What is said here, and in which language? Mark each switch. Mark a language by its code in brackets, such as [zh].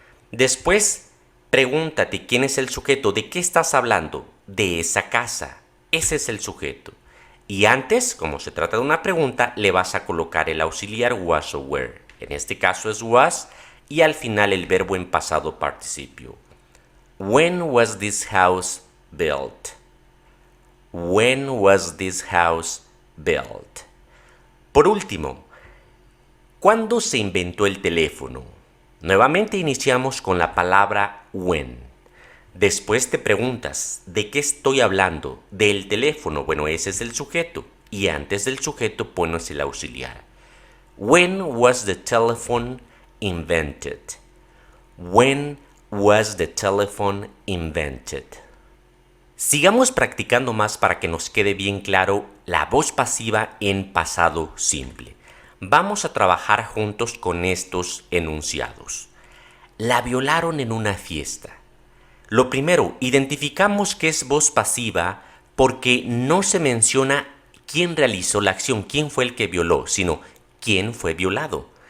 [es] Después, pregúntate quién es el sujeto, de qué estás hablando, de esa casa. Ese es el sujeto. Y antes, como se trata de una pregunta, le vas a colocar el auxiliar was o were. En este caso es was y al final el verbo en pasado participio. [en] When was this house built? When was this house built? [es] Por último, ¿cuándo se inventó el teléfono? Nuevamente iniciamos con la palabra when. Después te preguntas, ¿de qué estoy hablando? Del teléfono. Bueno, ese es el sujeto. Y antes del sujeto pones el auxiliar. [en] When was the telephone invented? When was the telephone invented? [es] Sigamos practicando más para que nos quede bien claro la voz pasiva en pasado simple. Vamos a trabajar juntos con estos enunciados. La violaron en una fiesta. Lo primero, identificamos que es voz pasiva porque no se menciona quién realizó la acción, quién fue el que violó, sino quién fue violado.